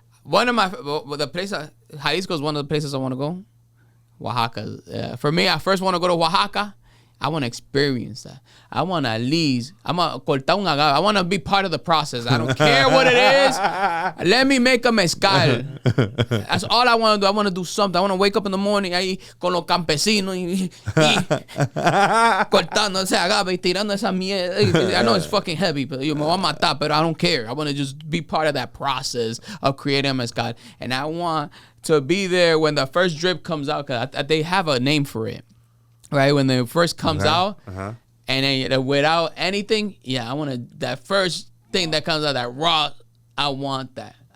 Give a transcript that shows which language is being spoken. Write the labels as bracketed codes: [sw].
[en] One of the places, Jalisco is one of the places I want to go. Oaxaca. For me, I first want to go to Oaxaca. I want to experience that. I want to at least, I'm going to [es] cortar un agave. [en] I want to be part of the process. I don't care what it is. Let me make a mezcal. That's all I want to do. I want to do something. I want to wake up in the morning [es] ahí con los campesinos y cortando ese agave y tirando esa mierda. [en] I know it's fucking heavy, but [es] me voy a matar, [en] but I don't care. I want to just be part of that process of creating a mezcal. And I want to be there when the first drip comes out, because they have a name for it. Right, when it first comes out, and then without anything, I want that first thing that comes out, that raw, I want that.